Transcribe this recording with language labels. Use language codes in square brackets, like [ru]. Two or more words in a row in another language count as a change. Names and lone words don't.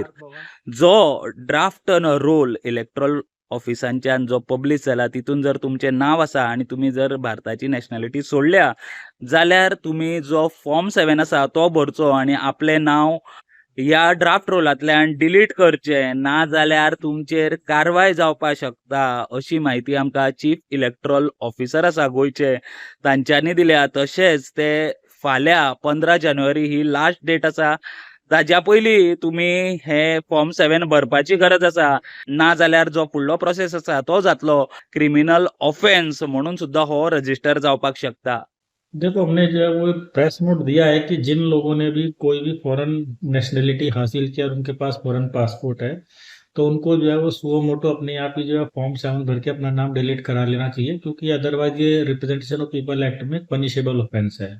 [kok] जो [en] draft roll [kok] इलेक्ट्रल ऑफिसांच्यान जो पब्लीश जाला तितून जर तुमचें नांव आसा आनी तुमी जर भारताची नॅशनॅलिटी सोडल्या जाल्यार तुमी जो फॉर्म 7 आसा तो भरचो आनी आपलें नांव ह्या ड्राफ्ट रोलांतल्यान डिलीट करचें, ना जाल्यार तुमचेर कारवाय जावपाक शकता अशी माहिती आमकां [en] chief electoral officer [kok] आसा गोंयचे तांच्यांनी दिल्या. तशेंच ते फाल्यां 15 जानेवारी ही [en] last date [kok] आसा. ताज्या पयलीं तुमी हे फॉर्म 7 भरपाची गरज आसा, ना जाल्यार जो फुडलो प्रोसेस आसा तो जातलो [en] criminal offense [kok] म्हणून सुद्दां हो रजिस्टर जावपाक शकता. [hi] देखो, हमने जो है वो [en] press note [hi] दिया है कि जिन लोगों ने भी कोई भी [en] foreign nationality [hi] हासिल किया और उनके पास [en] foreign passport [hi] है, तो उनको जो है वो [la] suo motu [hi] अपने आप ही जो है फॉर्म 7 भर के अपना नाम डिलीट करा लेना चाहिए, क्योंकि अदरवाइज ये रिप्रेजेंटेशन ऑफ पीपल एक्ट में [en] punishable offense [hi] है।